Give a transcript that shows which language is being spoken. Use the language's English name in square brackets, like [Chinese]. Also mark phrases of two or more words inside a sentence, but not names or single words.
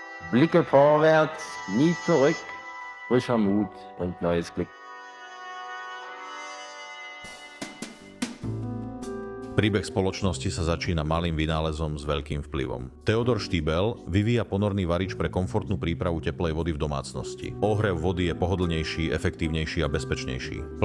[German] Blicke vorwärts, nie zurück, frischer Mut und neues Glück. [Slovak] Príbeh spoločnosti sa začína malým vynálezom s veľkým vplyvom. Theodor Stiebel vyvíja ponorný varič pre komfortnú prípravu teplej vody v domácnosti. Ohrev vody je pohodlnejší, efektívnejší a bezpečnejší.